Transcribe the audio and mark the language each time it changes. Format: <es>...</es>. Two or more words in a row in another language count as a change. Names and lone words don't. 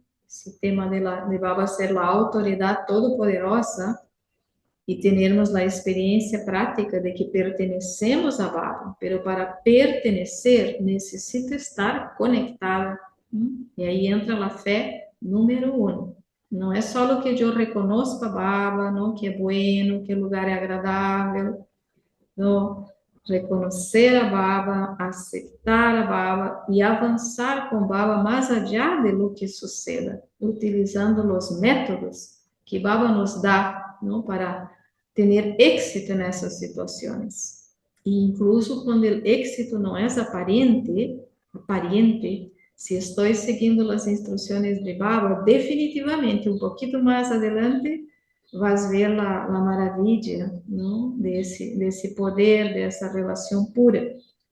<es>Ese tema de Baba ser la autoridad todopoderosa y tenermos la experiencia práctica de que pertenecemos a Baba, pero para pertenecer necesito estar conectada, ¿no? Y ahí entra la fe número uno.</es> <pt>Não é só o que eu reconozco a Baba, não, que é bueno, que o lugar é agradável, não. Reconhecer a Baba, aceitar a Baba e avançar com Baba mais</pt> <es>allá de lo que suceda,</es> <pt>utilizando os métodos que Baba nos dá, não, para ter êxito nessas situações. E incluso quando o êxito não é aparente, se estou seguindo as instruções de Baba, definitivamente, um pouquinho mais adelante, vas ver a maravilha, não? Desse poder, dessa relação pura.</pt>